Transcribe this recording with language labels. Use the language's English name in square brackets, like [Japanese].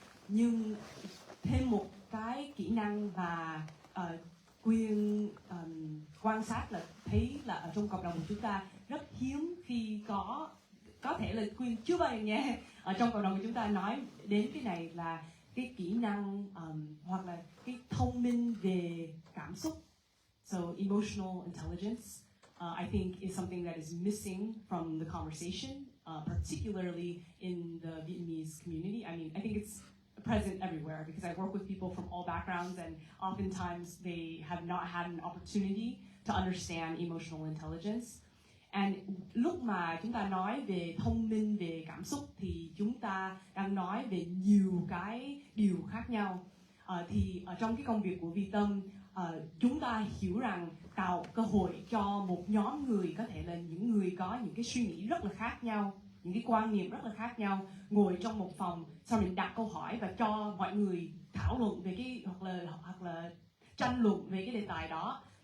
[Vietnamese] Nhưng thêm một cái kỹ năng và Quyên quan sát là thấy là ở trong cộng đồng của chúng ta rất hiếm khi có thể là Quyên chưa bao giờ nghe ở trong cộng đồng của chúng ta nói đến cái này là cái kỹ năng hoặc là cái thông minh về cảm xúc. [English] So emotional intelligence, I think, is something that is missing from the conversation, particularly in the Vietnamese community. I mean, I think it's present everywhere because I work with people from all backgrounds, and oftentimes they have not had an opportunity to understand emotional intelligence. [Vietnamese] And lúc mà chúng ta nói về thông minh về cảm xúc thì chúng ta đang nói về nhiều cái điều khác nhau. Thì ở trong cái công việc của Viettâm, chúng ta hiểu rằng tạo cơ hội cho một nhóm người, có thể là những người có những cái suy nghĩ rất là khác nhau, những cái quan niệm rất là khác nhau, ngồi trong một phòng, sau mình đặt câu hỏi và cho mọi người thảo luận về cái hoặc là tranh luận về cái đề tài đó.